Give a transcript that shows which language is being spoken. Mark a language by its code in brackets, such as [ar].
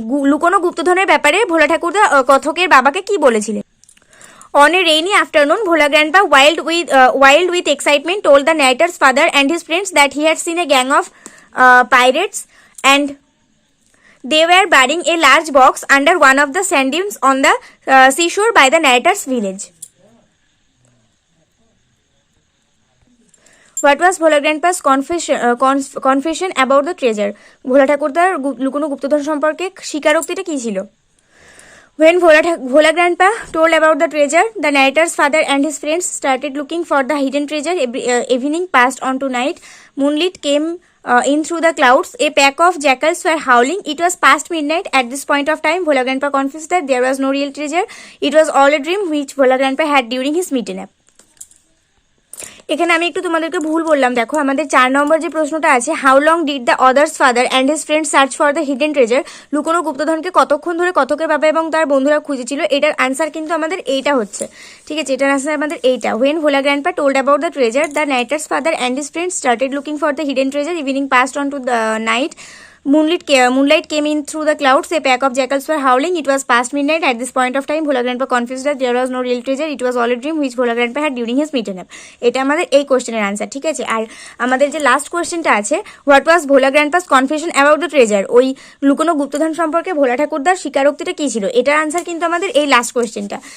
[bn] লুকোনো গুপ্তধনের ব্যাপারে ভোলা ঠাকুরদা কথকের বাবাকে কি বলেছিলেন? [en] On a rainy afternoon, Bhola Grandpa, wild with excitement, told the narrator's father and his friends that he had seen a gang of pirates and they were burying a large box under one of the sand dunes on the seashore by the narrator's village. What was Bhola Grandpa's confession about the treasure? [bn] ভোলা ঠাকুরদার লুকোনো গুপ্তধন সম্পর্কে স্বীকারোক্তিটা কি ছিল? [en] When Bhola Grandpa told about the treasure, the narrator's father and his friends started looking for the hidden treasure. Evening passed on to night. Moonlight came in through the clouds. A pack of jackals were howling. It was past midnight. At this point of time, Bhola Grandpa confessed that there was no real treasure. It was all a dream which Bhola Grandpa had during his midday nap. [bn] এখানে আমি একটু তোমাদেরকে ভুল বললাম। দেখো আমাদের 4 নম্বর যে প্রশ্নটা আছে, [en] how long did the others father and his friend search for the hidden treasure, [bn] লুকোনো গুপ্তধনকে কতক্ষণ ধরে কতকের বাবা এবং তার বন্ধুরা খুঁজেছিল, এটার আনসার কিন্তু আমাদের এইটা হচ্ছে। ঠিক আছে, এটার আনসার আমাদের এইটা। [en] When Bhola grandpa told about the treasure, the narrator's father and his friend started looking for the hidden treasure. Evening passed on to the night. Moonlight came in through the clouds. A pack of jackals were howling. It was past midnight. At this point of time, Bhola Grandpa confessed that there was no real treasure. It was all a dream which Bhola Grandpa had during his midday nap. [bn] এটা আমাদের এই কোশ্চেনের answer. ঠিক আছে, আর আমাদের যে last কোশ্চেনটা আছে, [en] what was Bhola grandpa's confession about the treasure, [bn] ওই লুকোনো গুপ্তধন সম্পর্কে ভোলা ঠাকুরদার স্বীকারোক্তিটা কি ছিল, এটার আনসার কিন্তু আমাদের এই লাস্ট কোশ্চেনটা।